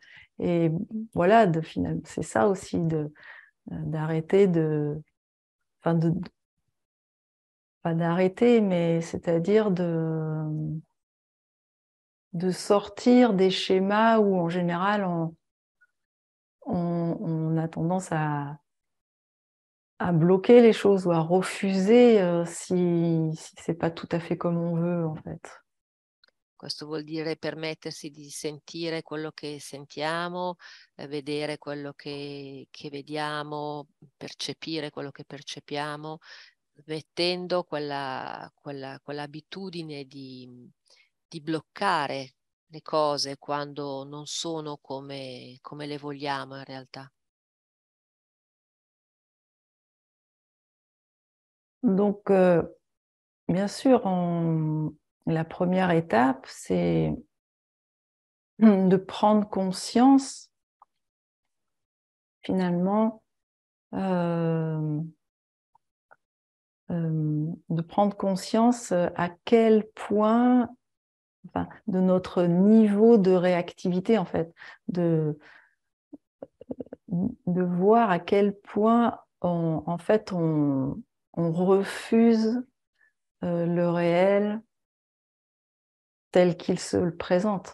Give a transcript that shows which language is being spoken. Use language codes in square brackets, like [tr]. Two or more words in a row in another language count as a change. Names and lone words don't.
[fr] Et voilà, finalement, c'est ça aussi, d'arrêter enfin pas d'arrêter, mais c'est-à-dire de sortir des schémas où en général on a tendance à bloquer les choses ou à refuser si c'est pas tout à fait comme on veut en fait. [it] Questo vuol dire permettersi di sentire quello che sentiamo, vedere quello che vediamo, percepire quello che percepiamo, mettendo quell'abitudine di bloccare le cose quando non sono come le vogliamo in realtà. [fr] Donc, bien sûr, la première étape, c'est de prendre conscience, finalement, de prendre conscience à quel point, enfin, de notre niveau de réactivité, en fait, de voir à quel point, en fait, on refuse le réel tel qu'il se le présente.